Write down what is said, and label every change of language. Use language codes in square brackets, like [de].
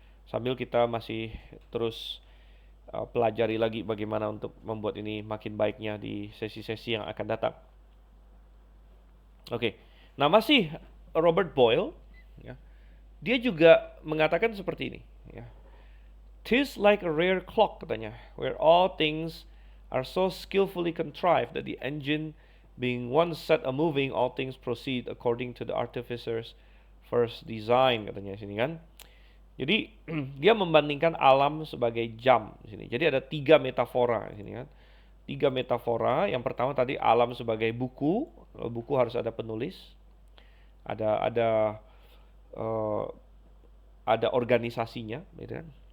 [id] Sambil kita masih terus pelajari lagi bagaimana untuk membuat ini makin baiknya di sesi-sesi yang akan datang. Oke. Nah, masih Robert Boyle ya. Dia juga mengatakan seperti ini ya. [en] "'Tis like a rare clock," katanya, "where all things are so skillfully contrived that the engine being once set a-moving, all things proceed according to the artificer's first design," [id] katanya sini kan. Jadi dia membandingkan alam sebagai jam di sini. Jadi ada 3 metafora di sini kan. 3 metafora. Yang pertama tadi alam sebagai buku. Kalau buku harus ada penulis. Ada uh, ada organisasinya, gitu kan.